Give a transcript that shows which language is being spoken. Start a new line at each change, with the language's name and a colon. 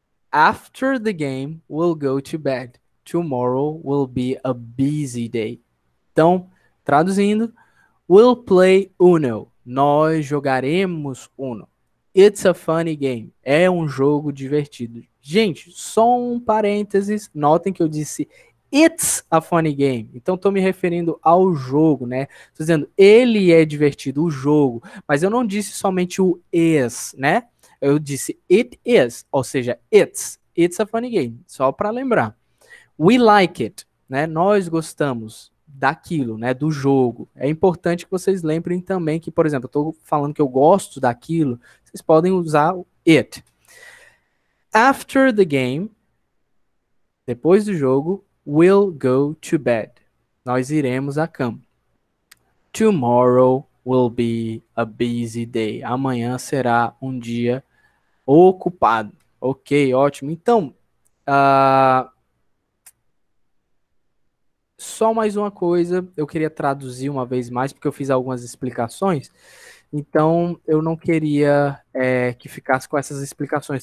English: After the game, we'll go to bed. Tomorrow will be a busy day.
Portuguese: Então, traduzindo,
English: we'll play Uno.
Portuguese: Nós jogaremos Uno.
English: It's a funny game.
Portuguese: É um jogo divertido. Gente, só um parênteses. Notem que eu disse
English: it's a funny game.
Portuguese: Então, estou me referindo ao jogo, né? Estou dizendo ele é divertido, o jogo. Mas eu não disse somente o is, né? Eu disse
English: it is,
Portuguese: ou seja,
English: it's a funny game.
Portuguese: Só para lembrar.
English: We like it,
Portuguese: né? Nós gostamos daquilo, né? Do jogo. É importante que vocês lembrem também que, por exemplo, eu estou falando que eu gosto daquilo, vocês podem usar o it.
English: After the game,
Portuguese: depois do jogo,
English: we'll go to bed.
Portuguese: Nós iremos à cama.
English: Tomorrow will be a busy day.
Portuguese: Amanhã será um dia ocupado. Ok, ótimo. Então, só mais uma coisa, eu queria traduzir uma vez mais, porque eu fiz algumas explicações, então eu não queria que ficasse com essas explicações.